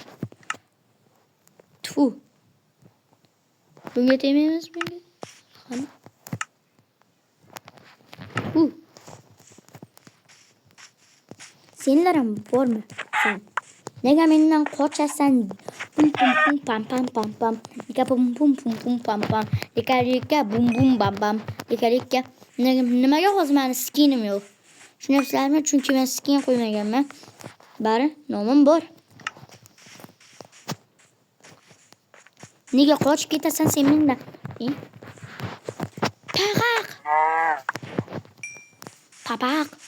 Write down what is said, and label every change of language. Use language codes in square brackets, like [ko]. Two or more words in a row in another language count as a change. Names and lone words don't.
[uz] Tfu. Bunga tegmaymiz bunga. Qani. Senlar ham bormi? Sen. Nega mendan qochasan? Pum pam pam. Nika pum pam pam. Nika bum bam bam. Nika nimaga hozir meni skinim yo'q? Tushunasizlarmi? Chunki men skin qo'ymaganman. Bari nomim bor. Nega qochib ketasan sen mendan? Papaq.